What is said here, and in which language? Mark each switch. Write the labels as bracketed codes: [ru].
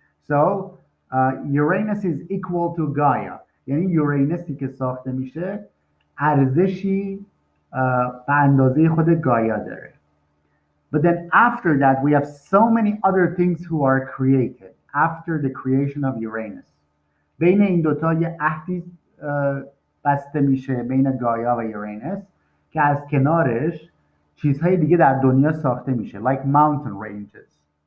[en] So Uranus is equal to Gaia. [fa] یعنی یورینسی که ساخته میشه ارزشی به اندازه خود گایا داره. [en] But then after that we have so many other things who are created after the creation of Uranus. [fa] بین این دوتا یه عهدی بسته میشه بین گایا و یورینس که از کنارش چیزهای دیگه در دنیا ساخته میشه [en] like mountain ranges.